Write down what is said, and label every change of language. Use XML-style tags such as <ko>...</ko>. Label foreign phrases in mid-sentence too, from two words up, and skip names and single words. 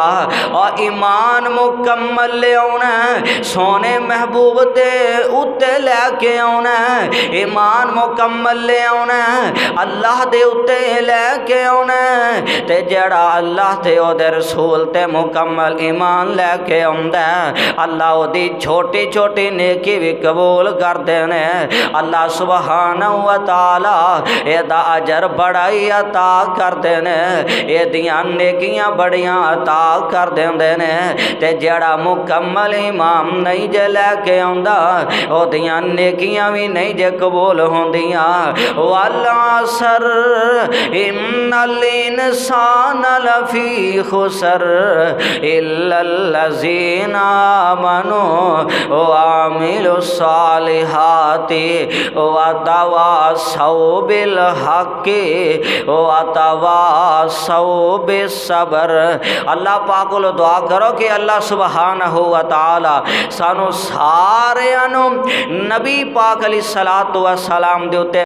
<pa>ਅਤੇ ਈਮਾਨ ਮੁਕੰਮਲ ਲੈ ਆਉਣਾ ਸੋਹਣੇ ਮਹਿਬੂਬ ਦੇ ਉੱਤੇ ਲੈ ਕੇ ਆਉਣਾ, ਈਮਾਨ ਮੁਕੰਮਲ ਲੈ ਆਉਣਾ ਅੱਲਾਹ ਦੇ ਉੱਤੇ ਲੈ ਕੇ ਆਉਣਾ, ਤੇ ਜਿਹੜਾ ਅੱਲਾਹ ਤੇ ਓਹਦੇ ਰਸੂਲ ਤੇ ਮੁਕੰਮਲ ਈਮਾਨ ਲੈ ਕੇ ਆਉਂਦਾ ਅੱਲਾਹ ਓਹਦੀ ਛੋਟੀ ਛੋਟੀ ਨੇਕੀ ਵੀ ਕਬੂਲ ਕਰਦੇ ਨੇ। ਅੱਲਾਹ</pa> <ar>سبحانه وتعالى</ar> <pa>ਏਹਦਾ ਅਜਰ ਵੱਡਾ ਹੀ ਅਤਾ ਕਰਦੇ ਨੇ, ਏਹਦੀਆਂ ਨੇਕੀਆਂ ਵੱਡੀਆਂ ਅਤਾ ਕਰ ਦਿੰਦੇ ਨੇ। ਤੇ ਜਿਹੜਾ ਮੁਕੰਮਲ ਈਮਾਨ ਨਹੀਂ ਜੇ ਲੈ ਕੇ ਆਉਂਦਾ ਓਹਦੀਆਂ ਨੇਕੀਆਂ ਵੀ ਨਹੀਂ ਜੇ ਕਬੂਲ ਹੁੰਦੀਆਂ।</pa> <ar>والعصر إن الإنسان لفي خسر إلا الذين آمنوا وعملوا الصالحات وتواصوا بالحق وتواصوا بالصبر.</ar> <pa>ਅੱਲਾਹ ਪਾਕ ਨੂੰ ਦੁਆ ਕਰੋ ਕਿ ਅੱਲਾਹ</pa> <ar>سبحانه وتعالى</ar> <pa>ਸਾਨੂੰ ਸਾਰਿਆਂ ਨੂੰ ਨਬੀ ਪਾਕ</pa> <ar>عليه الصلاة والسلام</ar> <pa>ਦੇ ਉੱਤੇ</pa>